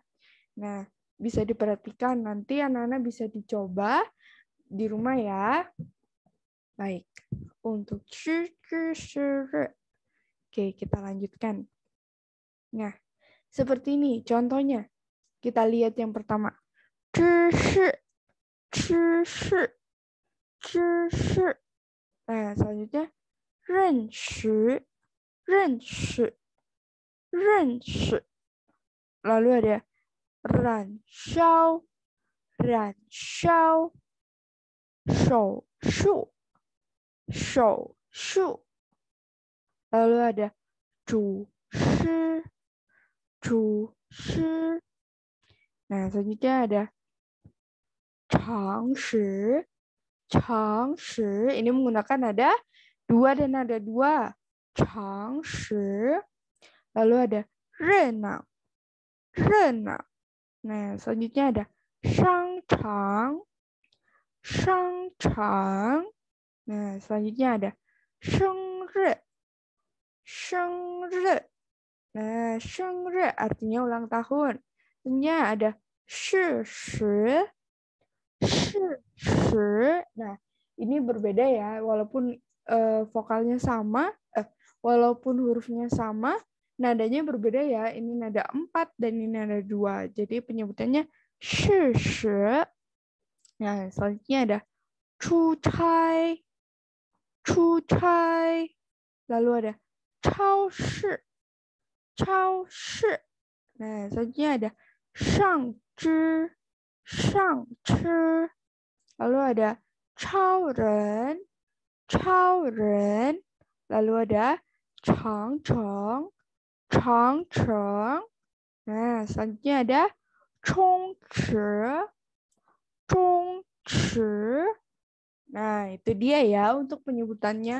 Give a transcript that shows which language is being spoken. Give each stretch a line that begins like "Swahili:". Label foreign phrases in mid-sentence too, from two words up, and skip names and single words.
Indonesian: Nah, bisa diperhatikan. Nanti anak-anak bisa dicoba di rumah ya. Baik. Untuk c, c, sh, r. Oke, kita lanjutkan. Nah, seperti ini contohnya. Kita lihat yang pertama.
Chinese: 知识, 知识, 知识.
Indonesian: Nah, selanjutnya.
Chinese: 认识, 认识, 认识.
Indonesian: Lalu ada
Chinese: 燃烧, 燃烧, 手术, 手术.
Indonesian: Lalu ada
Chinese: 主师, 主师.
Indonesian: Nah, selanjutnya ada
Chinese: 常识, 常识.
Indonesian: Ini menggunakan nada 2 dan nada 2.
Chinese: 常识.
Indonesian: Lalu ada
Chinese: 热闹, 热闹.
Indonesian: Nah, selanjutnya ada
Chinese: 商场, 商场.
Indonesian: Nah, selanjutnya ada
Chinese: 生日, 生日.
Indonesian: Nah, 生日 artinya ulang tahun. Selanjutnya ada
Chinese: 事实, 事实.
Indonesian: Nah, ini berbeda ya, walaupun vokalnya sama, walaupun hurufnya sama, nadanya berbeda ya. Ini nada 4 dan ini nada 2. Jadi penyebutannya 事实. Nah, selanjutnya ada
Chinese: 出差, 出差.
Indonesian: Lalu ada
Chinese: 超市, 超市.
Indonesian: Nah, selanjutnya ada
Chinese: 上肢, 上肢.
Indonesian: Lalu ada
Chinese: 超人, 超人.
Indonesian: Lalu ada
Chinese: 长城，长城.
Indonesian: Nah, selanjutnya ada
Chinese: 冲刺，冲刺.
Indonesian: Nah, itu dia ya untuk penyebutannya.